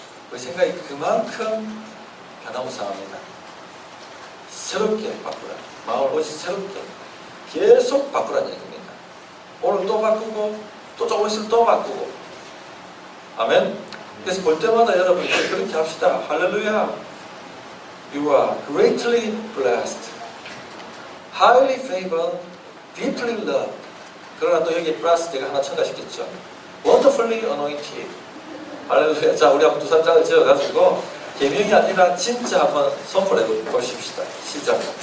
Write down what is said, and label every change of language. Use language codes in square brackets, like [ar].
[ko] 우리 생각이 그만큼 변화무쌍합니다. 새롭게 바꾸라. 마음을 오직 새롭게 계속 바꾸라는 얘기입니다. 오늘 또 바꾸고 또 조금 있으면 또 바꾸고. 아멘. 그래서 볼 때마다 여러분 그렇게 합시다. 할렐루야. [en] You are greatly blessed, highly favored, deeply loved. [ko] 그러나 또 여기 플러스 제가 하나 첨가시켰죠. [en] Wonderfully anointed. 할렐루야. [ko] 자, 우리 한번 두 살짝을 지어가지고 계명이 아니라 진짜 한번 선포해 보십시다. 시작.